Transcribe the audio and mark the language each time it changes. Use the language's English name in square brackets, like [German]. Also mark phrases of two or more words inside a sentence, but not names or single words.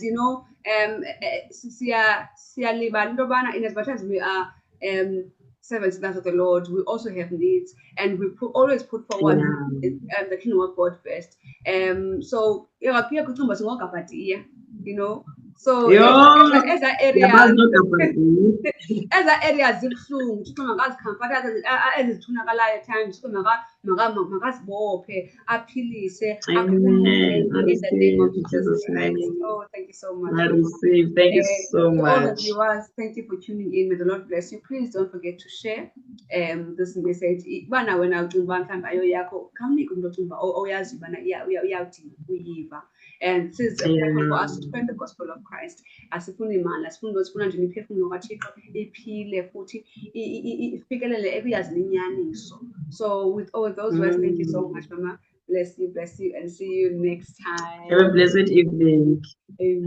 [English] You know, in as much as we are servants of the Lord, we also have needs, and we always put forward the kingdom of God first. So you know. So as that area, as that area [Zulu] zibuhlungu, angazikhamfatha ezitholakalayo [English] at times, [Zulu] makazibophe, aphilise, akhulule [English] in the name of Jesus Christ. Oh, thank you so much. I receive. Thank you so much. To all the viewers, thank you for tuning in. May the Lord bless you. Please don't forget to share this message. And this is important for us to spread the gospel of Christ. [Zulu] Asifuni imali, asifuni sifuna nje imiphefumulo kaThixo iphile futhi ifikelele ekuyazi inyaniso. [English] So with all those words, thank you so much, Mama. Bless you, and see you next time. Have a blessed evening. Amen.